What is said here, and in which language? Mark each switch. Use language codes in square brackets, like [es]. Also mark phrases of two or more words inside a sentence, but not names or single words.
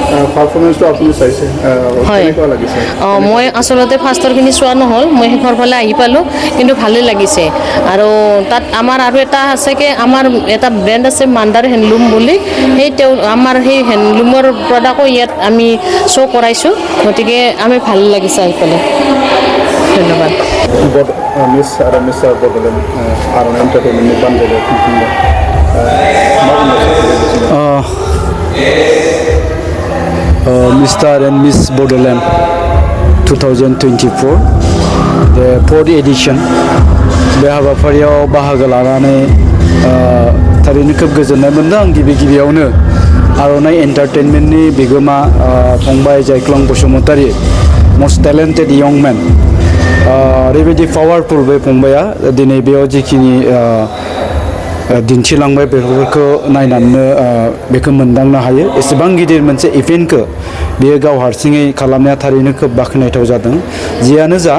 [as] হয় মই আচলতে ফাৰ্ষ্টৰখিনি চোৱা নহ'ল মই শেষৰ ফালে আহি পালোঁ কিন্তু ভালেই লাগিছে আৰু তাত আমাৰ আৰু এটা আছে কি আমাৰ এটা ব্ৰেণ্ড আছে মাণ্ডাৰ হেণ্ডলুম বুলি সেই আমাৰ সেই হেণ্ডলুমৰ প্ৰডাক্টো ইয়াত আমি শ্ব' কৰাইছোঁ গতিকে আমি ভাল লাগিছে আহি পেলাই ধন্যবাদ [brx] মিছ আৰু মিষ্টাৰ বডোলেণ্ড আৰণা এণ্টাৰটেইনমেণ্টनि बानजायनाय खुंफुंबाय Mr. [en] and Miss Bodoland 2024 the 4th edition [brx] बे हाबाफारियाव बाहागो लानानै थारैनो खोब गोजोननाय मोनदों आं गिबियावनो आर'नाइ एन्टारटेनमेन्टनि बिगोमा फंबाय जायख्लं बसुमतारी [en] most talented young man [brx] ओरैबायदि पावारफुल बे फंबाया दिनै बेयाव जिखिनि दिन्थिलांबाय बेफोरखौ नायनानै बेखौ मोनदांनो हायो एसेबां गिदिर मोनसे इभेन्टखौ बेयो गाव हारसिङै खालामनाया थारैनो खोब बाख्नायथाव जादों जियानो जा